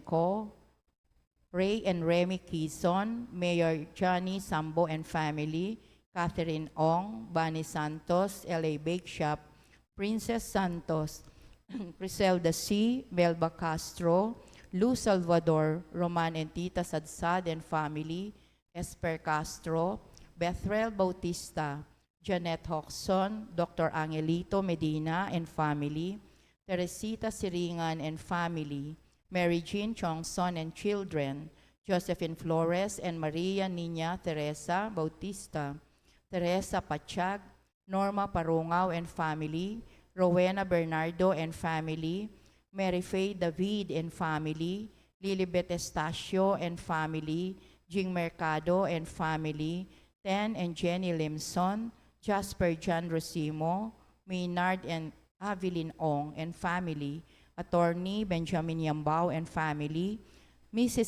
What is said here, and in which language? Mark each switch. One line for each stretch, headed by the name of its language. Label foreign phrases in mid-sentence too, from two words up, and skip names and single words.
English: Co., Ray and Remy Quezon, Mayor Johnny Sambo and family, Catherine Ong, Bani Santos, LA Bake Shop, Princess Santos, Criselda C., Melba Castro, Lou Salvador, Roman and Tita Sadsad and family, Esper Castro, Bethrel Bautista, Janet Hoxon, Dr. Angelito Medina and family, Teresita Siringan and family, Mary Jean Chongson and children, Josephine Flores and Maria Nina Teresa Bautista, Teresa Pachag, Norma Parungaw and family, Rowena Bernardo and family, Mary Faye David and family, Lilibet Estacio and family, Jing Mercado and family, Ten and Jenny Limson, Jasper John Rosimo, Maynard and Avelin Ong and family, Attorney Benjamin Yambao and family, Mrs.